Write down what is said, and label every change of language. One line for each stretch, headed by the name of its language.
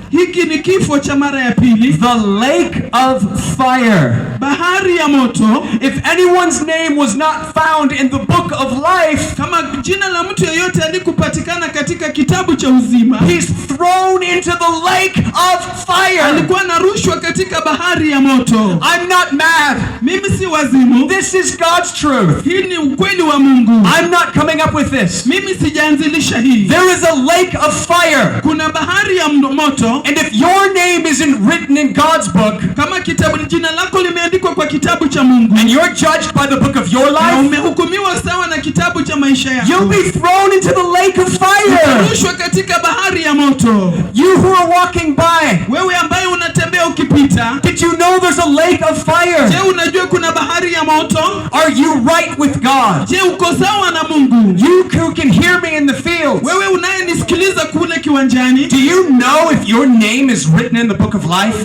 Swahili: Hiki ni kifo cha mara ya pili.
English: The lake of fire.
Swahili: Bahari ya moto.
English: If anyone's name was not found in the book of life,
Swahili: kama jina la mtu yeyote alikupatikana katika kitabu cha uzima,
English: he's thrown into the lake of fire.
Swahili: Alikuwa narushwa katika bahari ya moto.
English: I'm not mad.
Swahili: Mimi si wazimu.
English: This is God's truth.
Swahili: Hii ni ukweli wa Mungu.
English: I'm not coming up with this.
Swahili: Mimi sijaanzilisha hii.
English: There is a lake of fire.
Swahili: Kuna bahari ya moto.
English: And if your name isn't written in God's book,
Swahili: kama kitabu jina lako limeandikwa kwa kitabu cha Mungu,
English: and you're judged by the book of your life,
Swahili: na umehukumiwa sawa na kitabu cha maisha yako,
English: you'll be thrown into the lake of fire.
Swahili: Utarushwa katika bahari ya moto.
English: You who are walking by,
Swahili: wewe ambaye unatembea ukipita,
English: did you know there's a lake of fire?
Swahili: Je, unajua kuna bahari ya moto?
English: Are you right with God?
Swahili: Je, uko sawa na Mungu?
English: You who can hear me in the fields,
Swahili: wewe unayenisikiliza kule kiwanjani,
English: do you know if your name is written in the book of life?